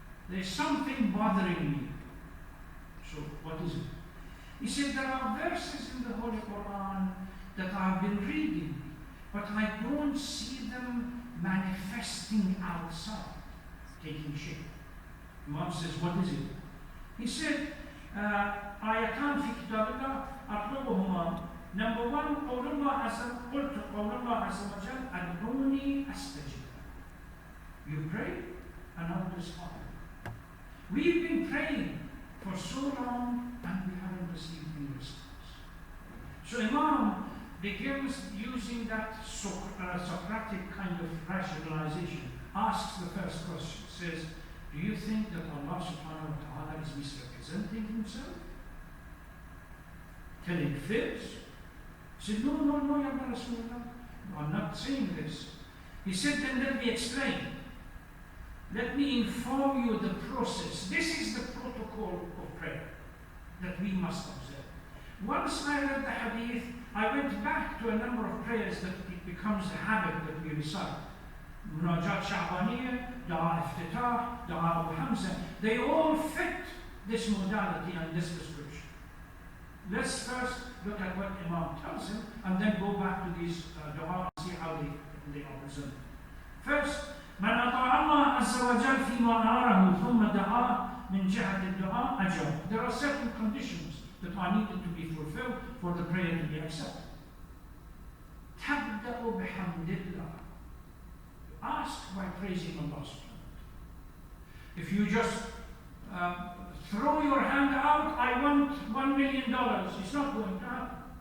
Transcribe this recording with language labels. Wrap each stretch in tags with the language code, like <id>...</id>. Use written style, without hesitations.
<en>There is something bothering me. So what is it? He said, there are verses in the Holy Quran that I've been reading, but I don't see them manifesting outside, taking shape. Imam says, what is it? He said,</en> <ar>آيتان في كتاب الله أطلبهما.</ar> <en>Number one,</en> <ar>قول الله عز وجل أدعوني أستجب.</ar> <en>You pray and I will respond. We've been praying for so long and we haven't received any response. So Imam begins using that Socratic kind of rationalization, asks the first question, says, do you think that Allah subhanahu wa ta'ala is misrepresenting himself? Telling fibs? He said, no, Ya Rasulullah, I'm not saying this. He said, then let me explain. Let me inform you the process. This is the protocol of prayer that we must observe. Once I read the hadith, I went back to a number of prayers that it becomes a habit that we recite. Munajat Sha'baniyya, Dua Iftitah, Dua Abu Hamza, they all fit this modality and this description. Let's first look at what Imam tells him and then go back to these dua and see how they are presented. First,</en> <ar>من أطاع الله عز وجل فيما أمره ثم دعا من جهة الدعاء أجاب.</ar> <en>There are certain conditions that are needed to be fulfilled for the prayer to be accepted.</en> <ar>تبدأ بحمد الله.</ar> <en>Ask by praising Allah subhanahu wa ta'ala. If you just throw your hand out, I want $1 million, it's not going to happen.</en>